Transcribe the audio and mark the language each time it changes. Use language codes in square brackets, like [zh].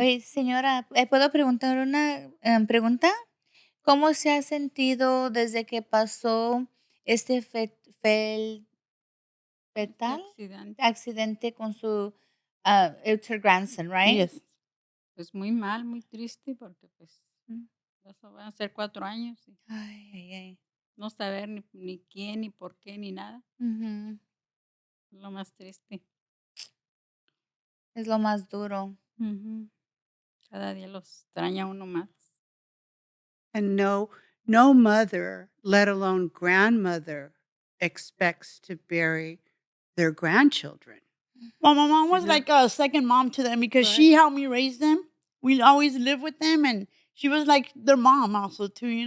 [es] Oye, señora, ¿puedo preguntar una pregunta? ¿Cómo se ha sentido desde que pasó este fatal Accidente. accidente con su, [en] it's her grandson, right? Yes. [es] Pues muy mal, muy triste, porque pues Mm. eso van a ser 4 años y Ay, ay, ay. no saber ni quién, ni por qué, ni nada. Ujú. Lo más triste. Es lo más duro. Ujú. Cada día los extraña uno más. [en] And no mother, let alone grandmother, expects to bury their grandchildren. Well, my mom was know? like a second mom to them because she helped me raise them. We always lived with them, and she was like their mom also too.